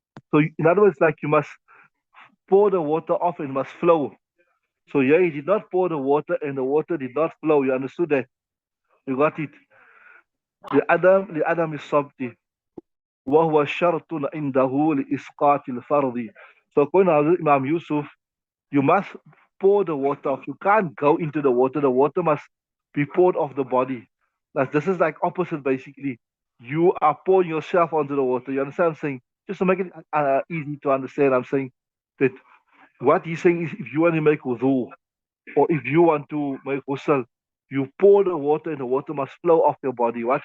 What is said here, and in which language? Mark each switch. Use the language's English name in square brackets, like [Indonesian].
[English] So in other words, like you must pour the water off and it must flow. So yeah, he did not pour the water and the water did not flow. You understood that? You got it. [Arabic] لعدم الصبت وهو شرط عنده لإسقاط الفرض. [English] So according to Imam Yusuf, you must pour the water off. You can't go into the water. The water must be poured off the body. Like this is like opposite basically. You are pouring yourself onto the water. You understand what I'm saying? Just to make it easy to understand, I'm saying that what he's saying is if you want to make wudu or if you want to make ghusl, you pour the water and the water must flow off your body. What?